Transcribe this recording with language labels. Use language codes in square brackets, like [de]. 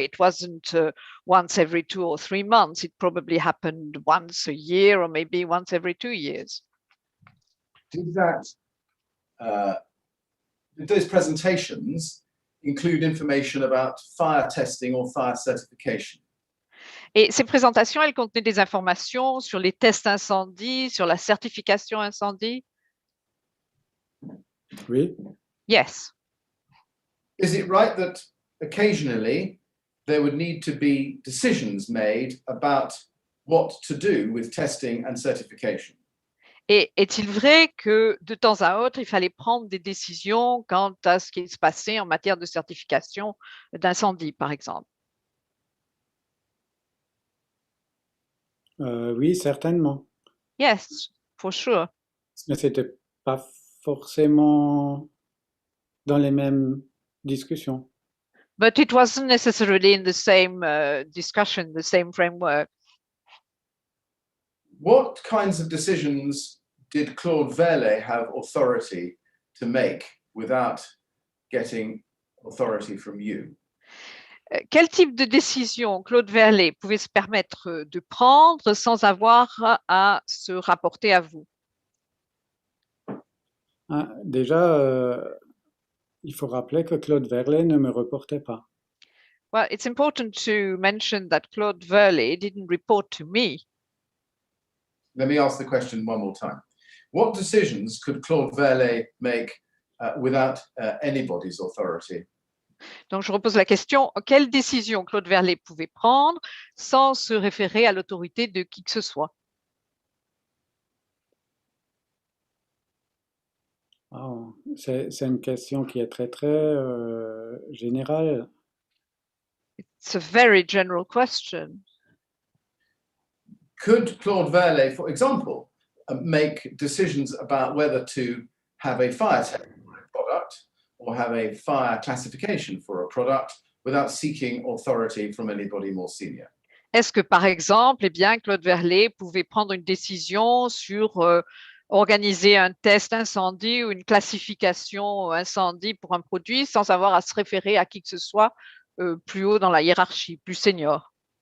[en] It wasn't once every 2 or 3 months. It probably happened once a year or maybe once every 2 years. Did those presentations include information about fire testing or fire certification? [fr] Et ces présentations, elles contenaient des informations sur les tests incendie, sur la certification incendie. Oui. [en] Yes. Is it right that occasionally there would need to be decisions made about what to do with testing and certification? [fr] Et est-il vrai que de temps à autre, il fallait prendre des décisions quant à ce qui se passait en matière de certification d'incendie, par exemple? Oui, certainement. [en] Yes, for sure. [fr] Mais c'était pas forcément dans les mêmes discussions. [en] But it wasn't necessarily in the same discussion, the same framework. What kinds of decisions did Claude Verlet have authority to make without getting authority from you? [fr] Quel type de décision Claude Verlet pouvait se permettre de prendre sans avoir à se rapporter à vous? Hein, déjà, il faut rappeler que Claude Verlet ne me reportait pas. [en] Well, it's important to mention that Claude Verlet didn't report to me. Let me ask the question one more time. What decisions could Claude Verlet make without anybody's authority? [fr] Donc, je repose la question, quelle décision Claude Verlet pouvait prendre sans se référer à l'autorité de qui que ce soit? Oh, c'est une question qui est très générale. [en] It's a very general question. Could Claude Verlet, for example, make decisions about whether to have a fire test for a product or have a fire classification for a product without seeking authority from anybody more senior? [fr] Est-ce que, par exemple, eh bien, Claude Verlet pouvait prendre une décision sur organiser un test incendie ou une classification incendie pour un produit sans avoir à se référer à qui que ce soit plus haut dans la hiérarchie, plus senior?